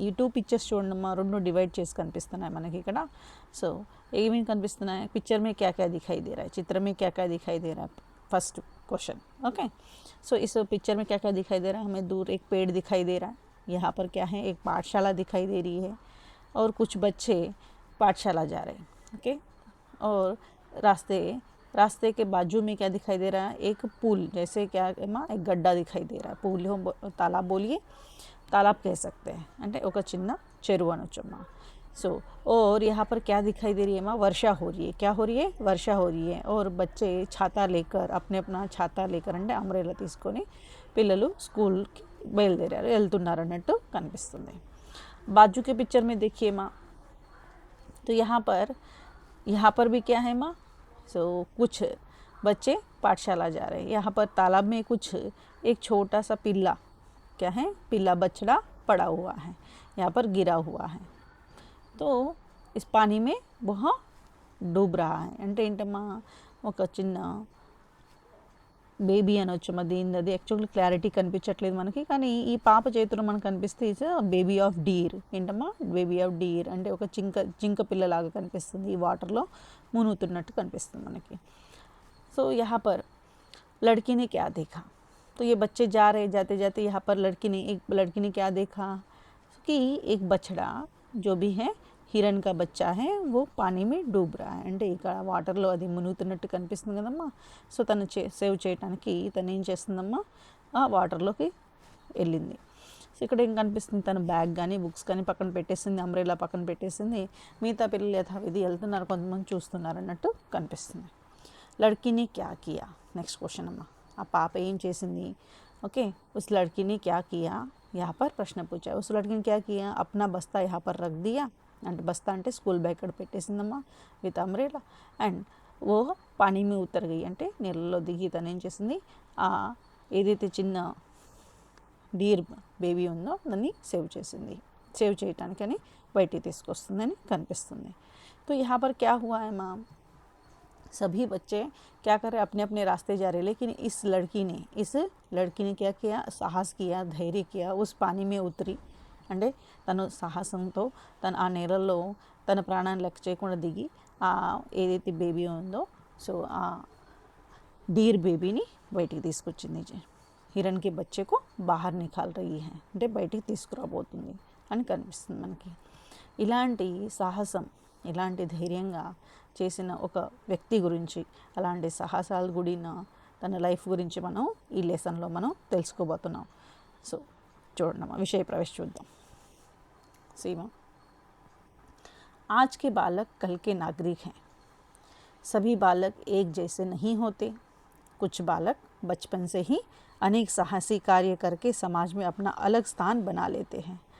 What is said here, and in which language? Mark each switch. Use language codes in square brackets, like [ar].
[te] ఈ 2 పిక్చర్స్ చూడండమ్మా, 2 డివైడ్ చేసి కనిపిస్తున్నాయి మనకి ఇక్కడ. సో ఏమేమి కనిపిస్తున్నాయి, [hi] పిక్చర్ में क्या क्या दिखाई दे रहा है, चित्र में क्या क्या दिखाई दे रहा है, फर्स्ट क्वेश्चन. ओके, सो इस पिक्चर में क्या क्या दिखाई दे रहा है, हमें दूर एक पेड़ दिखाई दे रहा है. यहाँ पर क्या है, एक पाठशाला दिखाई दे रही है और कुछ बच्चे पाठशाला जा रहे हैं. ओके, और रास्ते के बाजू में क्या दिखाई दे रहा है, एक पुल जैसे क्या माँ, एक गड्ढा दिखाई दे रहा है. पुल हो तालाब बोलिए, तालाब कह सकते हैं, [te] అంటే ఒక చిన్న చెరువు అనొచ్చమ్మా. [hi] सो और यहाँ पर क्या दिखाई दे रही है माँ, वर्षा हो रही है. क्या हो रही है, वर्षा हो रही है. और बच्चे छाता लेकर [te] अपना छाता लेकर అంటే అంబ్రెల్లా తీసుకొని పిల్లలు స్కూల్కి బయలుదేరారు, వెళ్తున్నారు అన్నట్టు కనిపిస్తుంది. [hi] बाजू के पिक्चर में देखिए माँ, तो यहाँ पर भी क्या है माँ, सो कुछ बच्चे पाठशाला जा रहे हैं. यहाँ पर तालाब में कुछ एक छोटा सा पिल्ला, क्या है, पिल्ला बछड़ा पड़ा हुआ है, यहाँ पर गिरा हुआ है. तो इस पानी में वह डूब रहा है. [te] అంటే ఏంటమ్మా, ఒక చిన్న బేబీ అనొచ్చమ్మా. దీనిది యాక్చువల్లీ క్లారిటీ కనిపించట్లేదు మనకి, కానీ ఈ పాప చేతిలో మనకు కనిపిస్తే [en] Is baby of deer. [te] ఏంటమ్మా, బేబీ ఆఫ్ డీర్ అంటే ఒక జింక పిల్లలాగా కనిపిస్తుంది, ఈ వాటర్లో మునుగుతున్నట్టు కనిపిస్తుంది మనకి. [hi] సో यहाँ पर लड़की ने क्या देखा, तो ये बच्चे जा रहे, जाते जाते यहाँ पर एक लड़की ने क्या देखा कि एक बछड़ा जो भी है హిరణ్ का बच्चा है वो पानी में डूब रहा है. [te] అంటే ఇక్కడ వాటర్లో అది మునుగుతున్నట్టు కనిపిస్తుంది కదమ్మా. సో తను సేవ్ చేయడానికి తను ఏం చేస్తుందమ్మా, ఆ వాటర్లోకి వెళ్ళింది. సో ఇక్కడ ఏం కనిపిస్తుంది, తన బ్యాగ్ కానీ బుక్స్ కానీ పక్కన పెట్టేసింది, అంబ్రెల్లా పక్కన పెట్టేసింది. మిగతా పిల్లలు యథావిధి వెళ్తున్నారు, కొంతమంది చూస్తున్నారు అన్నట్టు కనిపిస్తుంది. [hi] లడ్కీని క్యా కియా, నెక్స్ట్ క్వశ్చన్ అమ్మా. [te] ఆ పాప ఏం చేసింది, [hi] ओके, उस लड़की ने क्या किया, यहाँ पर प्रश्न पूछा. उस लड़की ने क्या किया, अपना बस्ता यहाँ पर रख दिया. [te] అంటే బస్తా అంటే స్కూల్ బ్యాగ్ ఇక్కడ పెట్టేసిందమ్మా విత్ అంబ్రెల్లా. అండ్ ఓ పానీ మీద ఉత్తర్ గయి అంటే నీళ్ళలో దిగి తను ఏం చేసింది, ఆ ఏదైతే చిన్న డీర్ బేబీ ఉందో దాన్ని సేవ్ చేసింది. సేవ్ చేయటానికని బయటికి తీసుకొస్తుందని కనిపిస్తుంది. [hi] तो यहाँ पर क्या हुआ है माँ, सभी बच्चे क्या कर रहे, अपने अपने रास्ते जा रहे. लेकिन इस लड़की ने क्या किया, साहस किया, धैर्य किया, उस पानी में उतरी. [te] అంటే తను సాహసంతో తను ఆ నీళ్ళల్లో తన ప్రాణాన్ని లెక్క చేయకుండా దిగి ఆ ఏదైతే బేబీ ఉందో, సో ఆ డీర్ బేబీని బయటికి తీసుకొచ్చింది. [hi] హిరణ్ కి బచ్చేకు బాహర్ నికాల్ రహీ హై [te] అంటే బయటికి తీసుకురాబోతుంది అని కనిపిస్తుంది మనకి. ఇలాంటి సాహసం, ఇలాంటి ధైర్యంగా చేసిన ఒక వ్యక్తి గురించి, అలాంటి సాహసాలు కూడిన తన లైఫ్ గురించి మనం ఈ లెసన్లో మనం తెలుసుకోబోతున్నాం. సో చూడండి, విషయ ప్రవేశ చూద్దాం. [hi] सीमा, आज के बालक कल के नागरिक हैं. सभी बालक एक जैसे नहीं होते. कुछ बालक बचपन से ही अनेक साहसी कार्य करके समाज में अपना अलग स्थान बना लेते हैं.